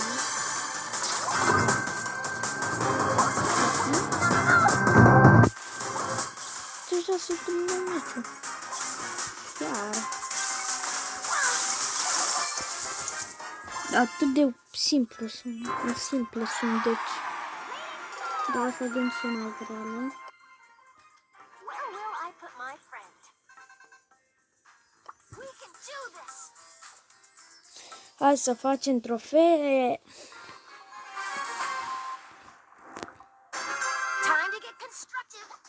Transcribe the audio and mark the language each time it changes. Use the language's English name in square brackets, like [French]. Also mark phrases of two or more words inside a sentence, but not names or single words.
[Romanian] Deja se termină meciul. Chiar. Atât de simplu sunt. Simple sunt, deci. Da, să vedem și mai grele. [English] Where will I put my friend? We can do this. [Romanian] Hai să facem trofee. [English] Time to get constructive.